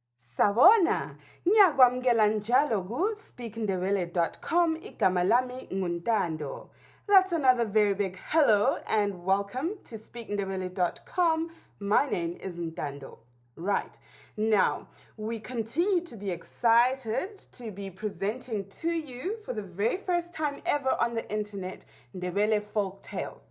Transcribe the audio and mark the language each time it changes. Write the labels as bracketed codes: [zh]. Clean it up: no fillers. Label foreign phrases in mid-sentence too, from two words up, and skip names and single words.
[nd] Sabona, ngiyakwamukela njalo ku speakindebele.com igama lami nguNtando. [en] That's another very big hello and welcome to speakindebele.com. My name is Ntando. Right, now we continue to be excited to be presenting to you for the very first time ever on the internet Ndebele folk tales.